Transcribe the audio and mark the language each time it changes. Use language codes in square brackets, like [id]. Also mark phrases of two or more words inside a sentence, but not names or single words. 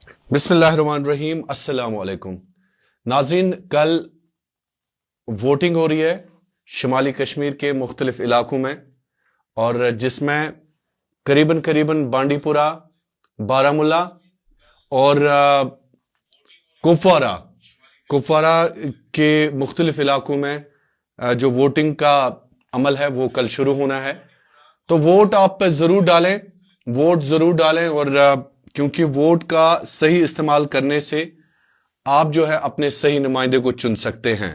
[ur] بسم اللہ الرحمن الرحیم۔ السلام علیکم ناظرین، کل ووٹنگ ہو رہی ہے شمالی کشمیر کے مختلف علاقوں میں، اور جس میں قریباً بانڈی پورہ، بارہمولہ اور کپوارہ کے مختلف علاقوں میں جو ووٹنگ کا عمل ہے وہ کل شروع ہونا ہے۔ تو ووٹ آپ ضرور ڈالیں، اور کیونکہ ووٹ کا صحیح استعمال کرنے سے آپ جو ہے اپنے صحیح نمائندے کو چن سکتے ہیں۔